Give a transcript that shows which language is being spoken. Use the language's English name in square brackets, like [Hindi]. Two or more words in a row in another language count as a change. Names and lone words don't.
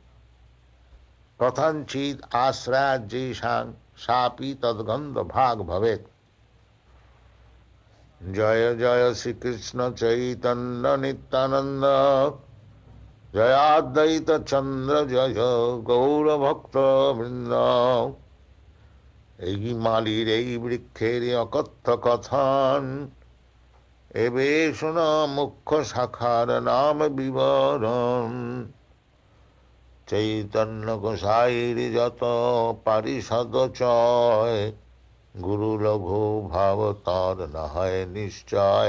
[Sanskrit] कथञ्चित् आश्रयाज्येषां सापि तद्गन्ध भाग भवेत्। जय जय श्री कृष्ण चैतन्य नित्यानंद, जय अद्वैत चंद्र जय गौर भक्त वृंद। [Bangla] এই মালির এই বৃক্ষের অকথ্য কথন, এবে শোনা মুখ্য শাখার নাম বিবরণ। চৈতন্য গোসাইর যত পারিষদ চয়, গুরু লঘু ভাব তার না হয় নিশ্চয়।